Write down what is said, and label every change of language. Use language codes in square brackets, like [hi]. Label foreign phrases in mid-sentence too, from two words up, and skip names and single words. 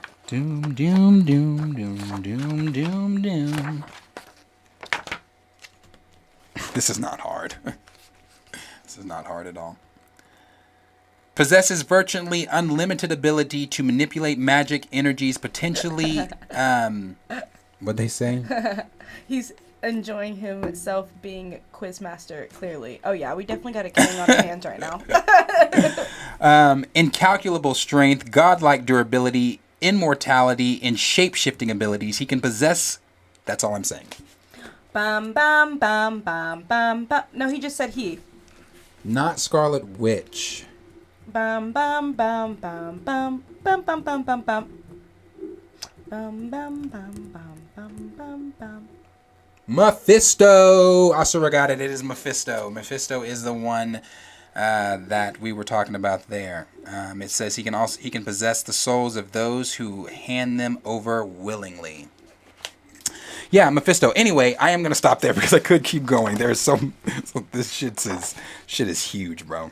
[en] Doom, doom, doom, doom, doom, doom, doom. This is not hard. This is not hard at all. Possesses virtually unlimited ability to manipulate magic energies, potentially. What'd they say? He's enjoying himself being quizmaster, clearly. Oh yeah, we definitely got a king on our hands right now. Incalculable strength, godlike durability, immortality, and shape-shifting abilities. He can possess... That's all I'm saying. Bam, bam, bam, bam, bam, bam. No, he just said he. Not Scarlet Witch. Bam, bam, bam, bam, bam, bam, bam, bam, bam, bam. Bam, bam, bam, bam, bam, bam, bam. Mephisto! Also got it. It is Mephisto. Mephisto is the one that we were talking about there. It says he can possess the souls of those who hand them over willingly. Yeah, Mephisto. Anyway, I am gonna stop there because I could keep going. There's so this shit is huge, bro.